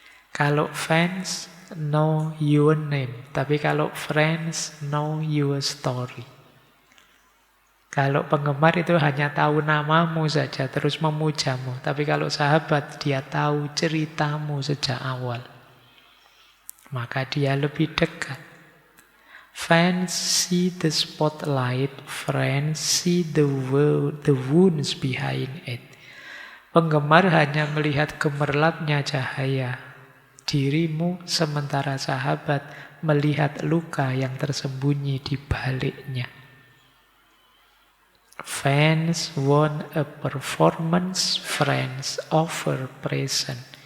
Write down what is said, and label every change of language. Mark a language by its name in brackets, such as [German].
[English] Kalau fans, know your name. [Indonesian] Tapi kalau [English] friends, know your story. [Indonesian] Kalau penggemar itu hanya tahu namamu saja, terus memujamu. Tapi kalau sahabat, dia tahu ceritamu sejak awal. Maka dia lebih dekat. [English] Fans see the spotlight, friends see the wounds behind it. [Indonesian] Penggemar hanya melihat gemerlapnya cahaya, dirimu, sementara sahabat melihat luka yang tersembunyi di baliknya. [English] Fans want a performance, friends offer present.